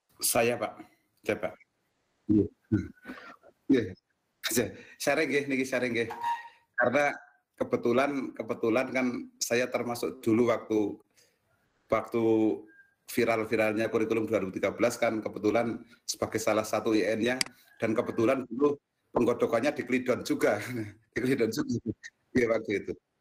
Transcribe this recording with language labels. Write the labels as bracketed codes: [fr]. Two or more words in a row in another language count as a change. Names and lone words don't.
[id] Saya Pak, saya Pak. Nggih. Nggih. [jv] Sharing nggih niki sharing nggih. [id] Karena kebetulan kan saya termasuk dulu waktu viral-viralnya kurikulum 2013 kan kebetulan sebagai salah satu IN-nya dan kebetulan dulu penggodokannya di Klidon juga. Di Klidon juga. Iya waktu itu.